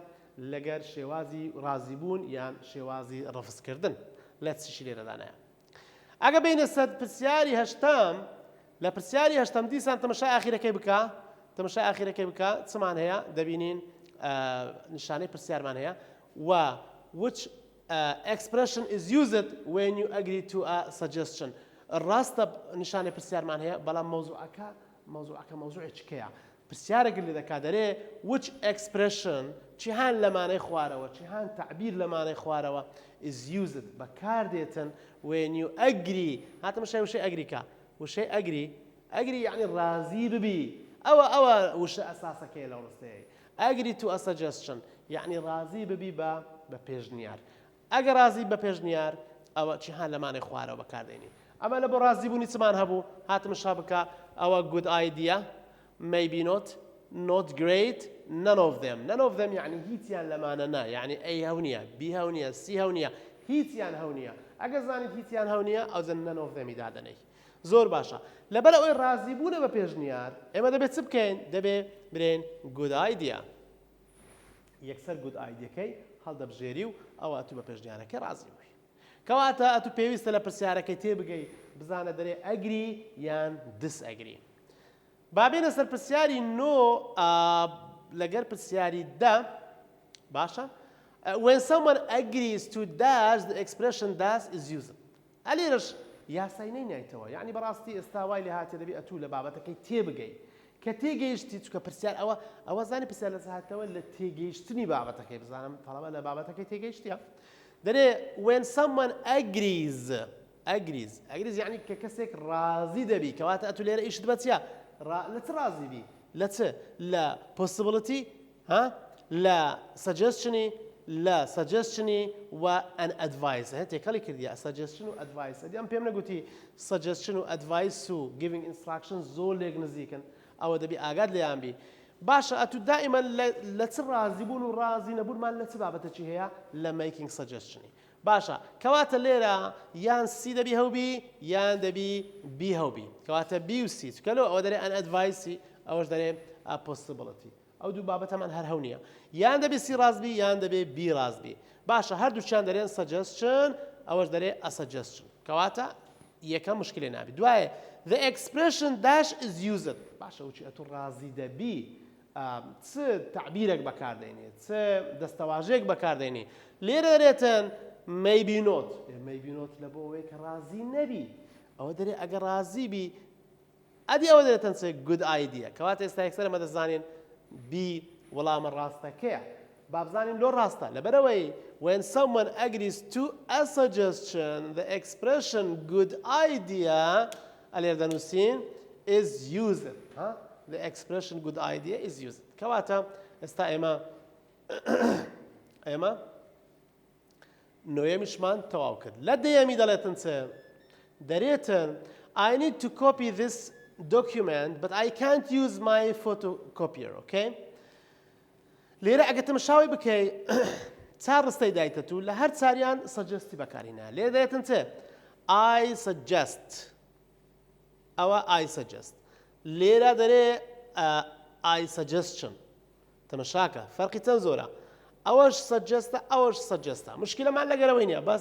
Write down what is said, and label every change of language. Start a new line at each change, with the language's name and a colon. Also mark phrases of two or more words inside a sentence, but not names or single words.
Central Kurdish: لەگەر شێوازی ڕازیبوون یان شێوازی ڕەفزکردن لە چیشی لێرەدانەیە. ئەگە بینە سەر پرسیاری هەشتم لە پرسیاری هەشتم دیسان تەماشای ئاخیرەکەی بکە. تەماشای ئاخیرەکەی بکە چمان هەیە دەبینین نیشانەی پرسیارمان هەیە و
English: which expression is used when you agree to a suggestion
Central Kurdish: ڕاستە نیشانەی پرسیارمان هەیە بەڵام مەوزوعەکە مەوزوعی چکەیە پرسیارێک لێ دەکات دەرێ
English: which expression
Central Kurdish: چیهان لەمانەی خوارەوە چیهان تعبیر لەمانەی خوارەوە
English: is used
Central Kurdish: بەکاردێتن
English: when you agree
Central Kurdish: هاتە مشای وشەی ئەگریکە وشەی ئەگری یعنی ڕازی ببی ئەوە وشە ئەساسەکەی لە ڕستەیە
English: agree to a suggestion
Central Kurdish: یعنی ڕازی ببی بە پێشنیار ئەگە ڕازی بە پێشنیار ئەوە چیهان لەمانەی خوارەوە بەکاردێنی ئەمە لە بۆ ڕازیبوونی چمان هەبوو هاتمشا بکە ئەوە
English: good idea maybe not great none of them
Central Kurdish: يعني هیچیان لەمانە نا يعني A هەونیە B هەونیە C هەونیە هیچیان هەونیە ئەگە زانیت هیچیان هەونیە ئەو زەن
English: none of them
Central Kurdish: دادەنەی زۆر باشە لەبەر ئەوەی ڕازیبوونە بە پێشنیار ئێمە دەبێت چ بکەین دەبێ برێن
English: good idea
Central Kurdish: یەکسەر
English: good idea
Central Kurdish: کەی هەڵدەبژێری و ئەوە تو بە پێشنیارەکە ڕازی بووی کەواتە ئەتو پێویستە لە پرسیارەکەی تێبگەی بزانە دەرێ ئەگری یان disagree بابێنە سەر پرسیاری نۆ لەگەر پرسیاری دا باشە
English: when someone agrees to dash the expression dash is used
Central Kurdish: ئەلێرەش یاسای نەینایتەوە یعنی بەڕاستی ئێستا وای لێ هاتێ دەبێت ئەتوو لە بابەتەکەی تێبگەی کە تێگەیشتی چکە پرسیار ئەوە زانی پرسیار لە ساهاتەوە لە تێگەیشتنی بابەتەکەی بزانم تەڵەبە لە بابەتەکەی تێگەیشتیە دەرێ
English: when someone agrees
Central Kurdish: یعنی کە کەسێک ڕازی دەبی کەواتە ئەتوو لێرە ئیشت بە چیە لە چ ڕازی بی لە چ لە possibility لە suggestion و
English: an advice
Central Kurdish: تێکەڵی کردیە suggestion و advice ئەم پێم نەگوتی suggestion و advice و
English: giving instructions
Central Kurdish: زۆر لێک نزیکن ئەوە دەبی ئاگاد لێیان بی باشە ئەتوو دائما لە چ ڕازی بوون و ڕازی نەبوونمان لە چ بابەتەکی هەیە لە
English: making suggestion
Central Kurdish: باشە کەواتە لێرە یان C دەبی هەوبی یان دەبی B هەوبی کەواتە B و C چکەلەوە ئەوە دەرێ
English: an advice
Central Kurdish: ئەوەش دەرێ
English: a possibility
Central Kurdish: ئەو دوو بابەتەمان هەر هەو نییە یان دەبێ C ڕازبی یان دەبێ B ڕازبی باشە هەردووچیان دەرێن suggestion ئەوەش دەرێ
English: a suggestion
Central Kurdish: کەواتە یەکەم مشکلێ نابی دوایە
English: the expression dash is used
Central Kurdish: باشە وچی ئەتوو ڕازی دەبی چ تعبیرێک بەکاردێنێت چ دەستەواژەیەک بەکاردێنی لێرە دەرێتن
English: maybe not
Central Kurdish: لە بۆ ئەوەی کە ڕازی نەبی ئەوە دەرێ ئەگە ڕازی بی ئەدی ئەوە دەرێتن چ
English: good idea
Central Kurdish: کەواتە ئێستا یەکسەر ئەمە دەزانین B وەڵامە ڕاستەکەیە با بزانین لۆ ڕاستە لەبەرەوەی
English: when someone agrees to a suggestion the expression good idea
Central Kurdish: ئەلێر دەنووسین
English: is used the expression good idea is used
Central Kurdish: کەواتە ئێستا ئێمە نۆیەمیشمان تەواو کرد لە دەیەمی دەڵێتن چ دەرێتن
English: I need to copy this document but I can't use my photocopier okay
Central Kurdish: لێرە ئەگە تەماشاوی بکەی چار ڕستەی دایتە تو لە هەر چاریان سەجەستی بەکارهێنا لێرە دەرێتن چ
English: I suggest
Central Kurdish: ئەوە
English: I suggest
Central Kurdish: لێرە دەرێ
English: I suggestion
Central Kurdish: تەماشاکە فەرقی چەند زۆرە ئەوەش سەجەستە ئەوەش سەجەستە مشکلەمان لەگەرەوەی نییە بەس